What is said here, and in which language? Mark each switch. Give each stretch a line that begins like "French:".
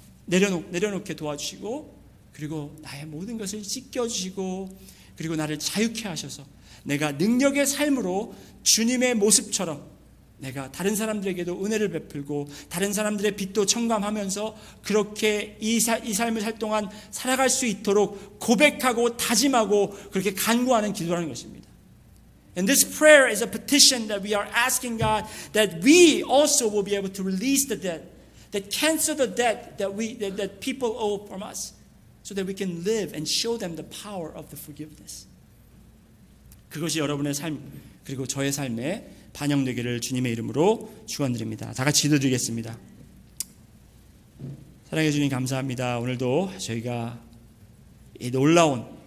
Korean: 내려놓게 도와주시고, 그리고 나의 모든 것을 씻겨주시고, 그리고 나를 자유케 하셔서 내가 능력의 삶으로 주님의 모습처럼 내가 다른 사람들에게도 은혜를 베풀고 다른 사람들의 빚도 청감하면서 그렇게 이 삶을 살 동안 살아갈 수 있도록 고백하고 다짐하고 그렇게 간구하는 기도라는 것입니다.
English: And this prayer is a petition that we are asking God that we also will be able to release the debt, that cancel the debt that people owe from us, so that we can live and show them the power of the forgiveness.
Korean: 그것이 여러분의 삶 그리고 저의 삶에 반영되기를 주님의 이름으로 축원드립니다. 다 같이 기도드리겠습니다. 사랑해 주님 감사합니다. 오늘도 저희가 이 놀라운